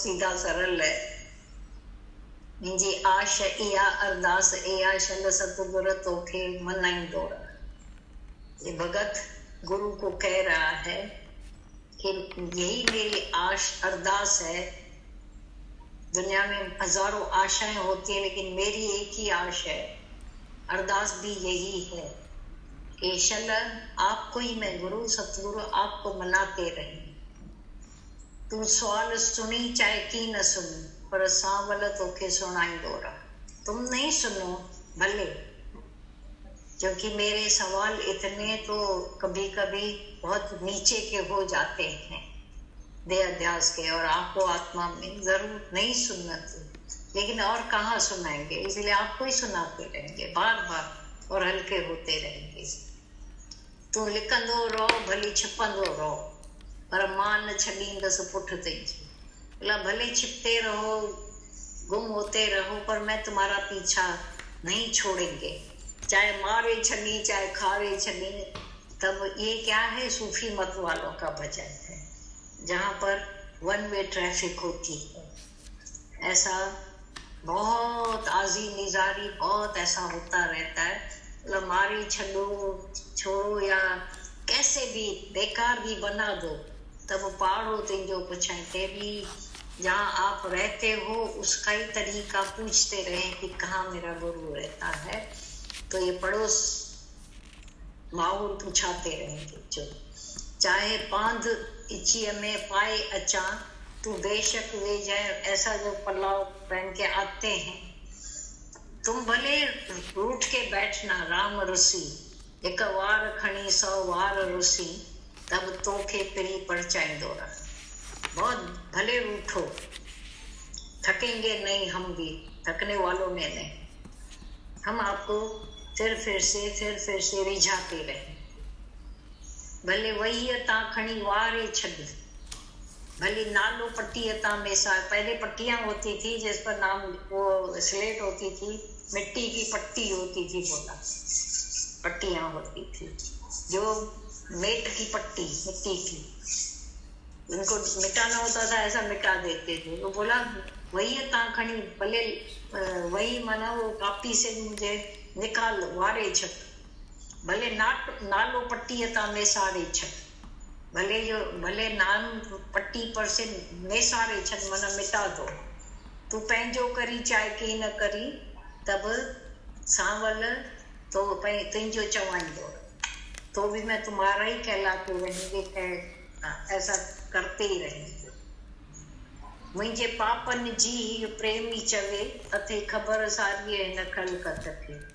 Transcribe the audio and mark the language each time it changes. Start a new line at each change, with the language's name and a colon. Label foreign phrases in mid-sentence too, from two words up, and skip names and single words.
Hindi: सौदा सरल है।
Sindhi: मुंहिंजी आश इहा अरदास इहा शल सतगुर तोखे मनाईंदो रह।
Hindi: ये भगत गुरु को कह रहा है कि यही मेरी आश अरदास है। दुनिया में हजारों आशाएं होती है, लेकिन मेरी एक ही आश है, अरदास भी यही है कि शल आपको ही मैं गुरु सतगुरु आपको मनाते रहे।
Sindhi: तू सवाल सुनी चाहे की न सुनी, पर सांवल तोखे सुनाईंदो रह।
Hindi: तुम नहीं सुनो भले, क्योंकि मेरे सवाल इतने तो कभी कभी बहुत नीचे के हो जाते हैं देह अध्यास के, और आपको आत्मा में जरूर नहीं सुनना चाहिए, लेकिन और कहाँ सुनाएंगे, इसलिए आपको ही सुनाते रहेंगे बार बार और हल्के होते रहेंगे।
Sindhi: तू लिखंदो रहो भली छिपंदो रहो, पर मां न छॾींदसि पुठ तुंहिंजी।
Hindi: बोला भले छिपते रहो गुम होते रहो, पर मैं तुम्हारा पीछा नहीं छोड़ेंगे,
Sindhi: चाहे मारे छनी चाहे खारे छनी।
Hindi: तब ये क्या है, सूफी मत वालों का भजन है, जहाँ पर
English: one way traffic
Hindi: होती है। ऐसा बहुत आजी निजारी बहुत ऐसा होता रहता है, मतलब मारे छलो छोड़ो या कैसे भी बेकार भी बना दो, तब
Sindhi: पाड़ो तुझो पुछाए ते
Hindi: भी जहाँ आप रहते हो उसका ही तरीका पूछते रहे कि कहाँ मेरा गुरु रहता है, तो ये पड़ोस माहौल पूछाते रहेंगे।
Sindhi: जो चाहे पांध इच्छी में पाए अचा, तू बेशक वे जाए,
Hindi: ऐसा जो पल्लाव पहन के आते हैं। तुम भले रूठ के बैठना
Sindhi: राम रुसी, एक वार खणी 100 वार रुसी, तब तोखे पिरी परचाईंदो रह।
Hindi: बहुत भले रूठो, थकेंगे नहीं, हम भी थकने वालों में नहीं, हम आपको फिर से रिझाते रहे।
Sindhi: भले वही ता खणी वारे छॾ, भले नालो पट्टी ता मेसा।
Hindi: पहले पट्टियां होती थी जिस पर नाम वो स्लेट होती थी, मिट्टी की पट्टी होती थी, बोला पट्टियां होती थी जो मेट की पट्टी मिट्टी की, उनको मिटाना होता था ऐसा मिटा देते थे। वो बोला
Sindhi: वही ता खणी,
Hindi: भले वही माना वो कापी से मुझे निकाल
Sindhi: वारे छॾ, भले नालो पट्टी ता मेसारे छॾ,
Hindi: भले नाम पट्टी पर से
Sindhi: मेसारे छॾ,
Hindi: माना मिटा दो।
Sindhi: तू पंहिंजो करी चाहे की न करी, तब सांवल तो तुझो चवाईंदो,
Hindi: तो भी मैं तुम्हारा ही कहलाते रहेंगे, ऐसा करते ही रहेंगे।
Sindhi: मुझे पापन जी प्रेमी चवे, अथे खबर सारी है न खलकत के।